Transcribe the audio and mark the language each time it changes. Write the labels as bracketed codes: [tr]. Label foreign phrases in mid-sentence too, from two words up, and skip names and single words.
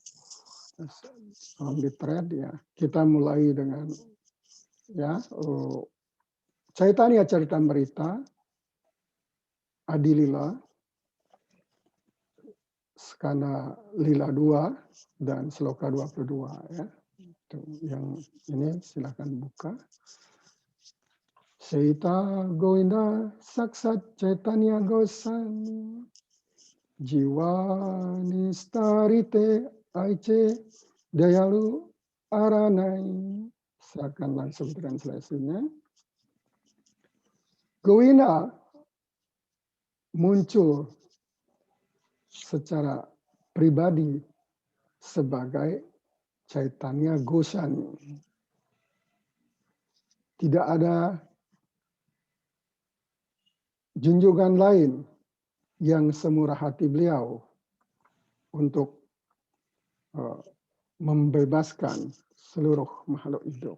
[id] Di thread ya, kita mulai dengan Chaitanya Charitamrita, Adilila, Skanda Lila 2 dan Sloka 22 ya. Itu yang ini silakan buka. [bn] সেইত গোবিন্দ সাক্ষাৎ চৈতন্য গোসাঞি জীব নিস্তারিতে ঐছে দয়ালু আর নাই. [id] Saya akan langsung translasinya. Govinda muncul secara pribadi sebagai Chaitanya Gosami. Tidak ada junjungan lain yang semurah hati beliau untuk membebaskan seluruh makhluk hidup.